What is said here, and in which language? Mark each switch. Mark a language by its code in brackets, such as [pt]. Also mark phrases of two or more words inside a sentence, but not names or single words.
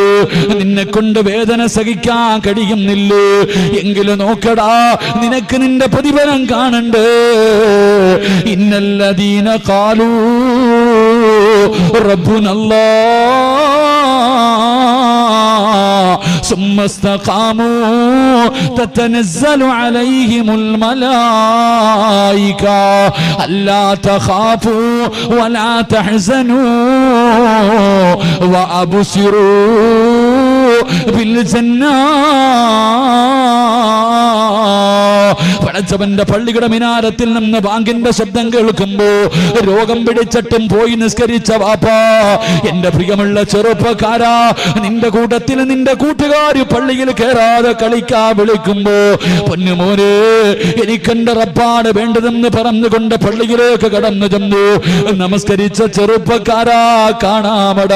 [ml] നിന്നെ കൊണ്ട് വേദന സഹിക്കാൻ കഴിയുന്നില്ലേ? എങ്കിലും നോക്കടാ, നിനക്ക് നിന്റെ പ്രതിഫലം കാണണ്ടേ. [ar] إن الذين قالوا ربنا الله ثم استقاموا تتنزل عليهم الملائكة ألا تخافوا ولا تحزنوا وأبصروا بالجنة. [ml] പടച്ചവന്റെ പള്ളിയുടെ മിനാരത്തിൽ നിന്ന് ബാങ്കിന്റെ ശബ്ദം കേൾക്കുമ്പോ രോഗം പിടിച്ചിട്ടും പോയി നിസ്കരിച്ച വാപ്പാ, എന്റെ പ്രിയമുള്ള ചെറുപ്പക്കാരാ, നിന്റെ കൂട്ടത്തിൽ നിന്റെ കൂട്ടുകാര് പള്ളിയിൽ കയറാതെ കളിക്കാ വിളിക്കുമ്പോ പൊന്നുമോനെ എനിക്കെന്റെ റബ്ബാണ് വേണ്ടതെന്ന് പറഞ്ഞുകൊണ്ട് പള്ളിയിലേക്ക് കടന്നു ചെന്നു നമസ്കരിച്ച ചെറുപ്പക്കാരാ കാണാമടാ.